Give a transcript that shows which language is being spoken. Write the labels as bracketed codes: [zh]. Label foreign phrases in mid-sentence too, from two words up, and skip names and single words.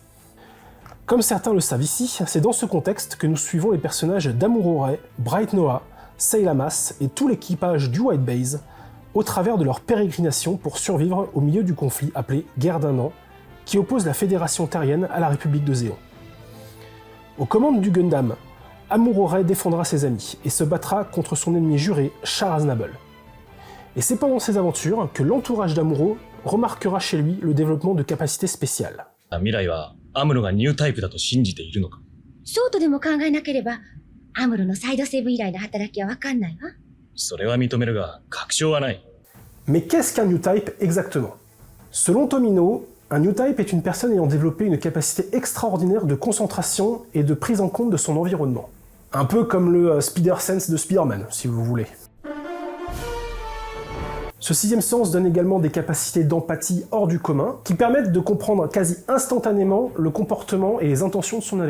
[fr] Comme certains le savent ici, c'est dans ce contexte que nous suivons les personnages d'Amuro Ray, Bright Noah, Saylamas et tout l'équipage du White Base, au travers de leur pérégrination pour survivre au milieu du conflit appelé Guerre d'un an, qui oppose la Fédération Terrienne à la République de Zéon. Aux commandes du Gundam, Amuro Ray défendra ses amis et se battra contre son ennemi juré, Char Aznable. Et c'est pendant ces aventures que l'entourage d'Amuro remarquera chez lui le développement de capacités spéciales. [ja] 未来はアムロがニュータイプだと信じているのか。ショートでも考えなければ、アムロのサイドセーブ以来の働きはわかんないわ。それは認めるが、確証はない。 [fr] Mais qu'est-ce qu'un New Type exactement? Selon Tomino, un New Type est une personne ayant développé une capacité extraordinaire de concentration et de prise en compte de son environnement. Un peu comme le Spider Sense de Spider-Man, si vous voulez. Ce sixième sens donne également des capacités d'empathie hors du commun, qui permettent de comprendre quasi instantanément le comportement et les intentions de son adversaire.